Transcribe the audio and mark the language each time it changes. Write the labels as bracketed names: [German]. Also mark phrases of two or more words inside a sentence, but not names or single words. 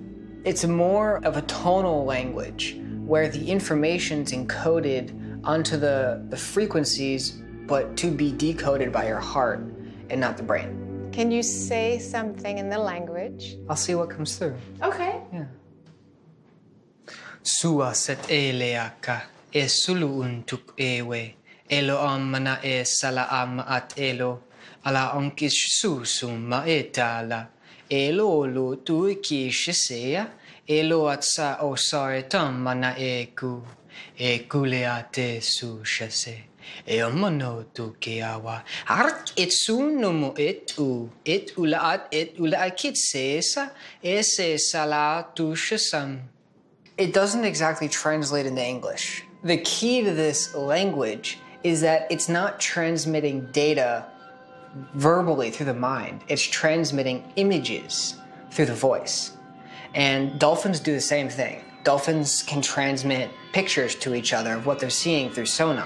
[English] It's more of a tonal language where the information's encoded onto the frequencies, but to be decoded by your heart and not the brain. Can you say something in the language? I'll see what comes through. Okay. Yeah. Sua set eleaka e sulu untuk ewe elo amana e sala am at elo ala onkish susum ma etala elo lo tu ki shisea elo atsa osaretam mana eku e kuleate su shase e mono tu keawa art et sunumu et ulaat et ulaakit sesa ese sala tu shasam. It doesn't exactly translate into English. The key to this language is that it's not transmitting data verbally through the mind. It's transmitting images through the voice. And dolphins do the same thing. Dolphins can transmit pictures to each other of what they're seeing through sonar.